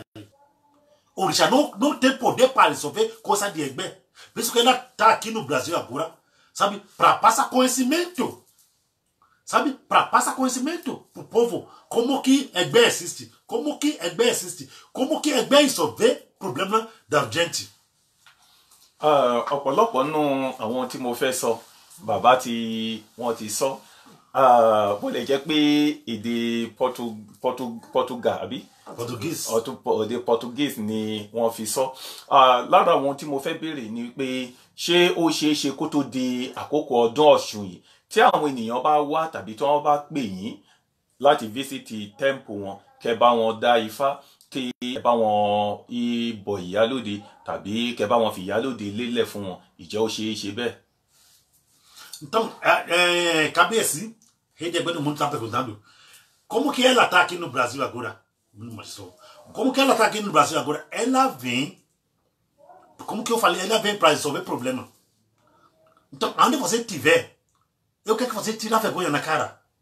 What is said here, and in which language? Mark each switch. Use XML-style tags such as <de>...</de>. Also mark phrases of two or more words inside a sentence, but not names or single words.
<pt>O orixá não tem poder para resolver coisa de EGBE. Por isso que ela está aqui no Brasil agora, sabe? Para passar conhecimento. Sabe? Para passar conhecimento para o povo. Como que EGBE existe. Como que EGBE existe. Como que EGBE resolve problema da gente.</pt> <yo>Ọ̀pọ̀lọpọ̀ nínú àwọn tí mo fẹ́ sọ bàbá tí wọ́n ti sọ bó lè jẹ́ pé èdè Portugal àbí èdè Portuguese ni wọ́n fi sọ. Lára àwọn tí mo fẹ́ béèrè ni pé ṣé ó ṣeé ṣe kó tó di àkókò ọdún Ọ̀ṣun yìí tí àwọn ènìyàn bá wá tàbí tí wọ́n bá pè yín láti</yo> <en>visit temple</en> <yo>wọn kẹ́ bá wọn dá ifá kí ẹ bá wọn bọ ìyálóde tàbí kẹ́ bá wọn fi ìyálóde lélẹ̀ fún wọn ìjẹ́ ó ṣeé ṣe bẹ́ẹ̀.</yo> <pt>Então, cabeça, Rede EGBE do Mundo está perguntando como que ela está aqui no Brasil agora. Como que ela está aqui no Brasil agora? Ela vem, como que eu falei, ela vem para resolver problema. Então, onde você estiver, eu quero que você tire a vergonha na cara.</pt>